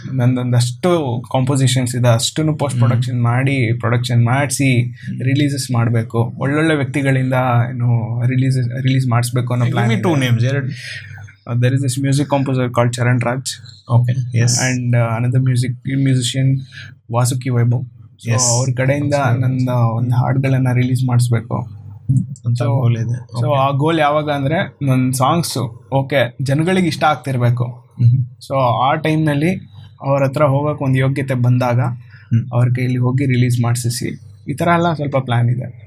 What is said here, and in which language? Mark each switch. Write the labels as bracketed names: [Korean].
[Kannada] ನಂದೊಂದಷ್ಟು compositions ಇದೆ, ಅಷ್ಟನ್ನು post production ಮಾಡಿಸಿ ರಿಲೀಸಸ್ ಮಾಡಬೇಕು. ಒಳ್ಳೊಳ್ಳೆ ವ್ಯಕ್ತಿಗಳಿಂದ ರಿಲೀಸ್ ಮಾಡಿಸ್ಬೇಕು ಅನ್ನೋ plan. [English] 2 names. There is this music composer called Charan Raj. Okay, yes. And another musician Vasuki Vaibhav. So yes, [Kannada] ಅವ್ರ ಕಡೆಯಿಂದ ನನ್ನ ಒಂದು ಹಾಡುಗಳನ್ನ ರಿಲೀಸ್ ಮಾಡಿಸ್ಬೇಕು ಅಂತ ಗೋಲ್ ಇದೆ. ಸೊ ಆ ಗೋಲ್ ಯಾವಾಗ ಅಂದರೆ, ನನ್ನ ಸಾಂಗ್ಸು ಓಕೆ ಜನಗಳಿಗೆ ಇಷ್ಟ ಆಗ್ತಿರ್ಬೇಕು. ಸೊ ಆ ಟೈಮ್ನಲ್ಲಿ ಅವ್ರ ಹತ್ರ ಹೋಗೋಕೆ ಒಂದು ಯೋಗ್ಯತೆ ಬಂದಾಗ ಅವ್ರ ಕೈಯಲ್ಲಿ ಹೋಗಿ ರಿಲೀಸ್ ಮಾಡಿಸಿ, ಈ ಥರ ಎಲ್ಲ ಸ್ವಲ್ಪ ಪ್ಲ್ಯಾನ್ ಇದೆ.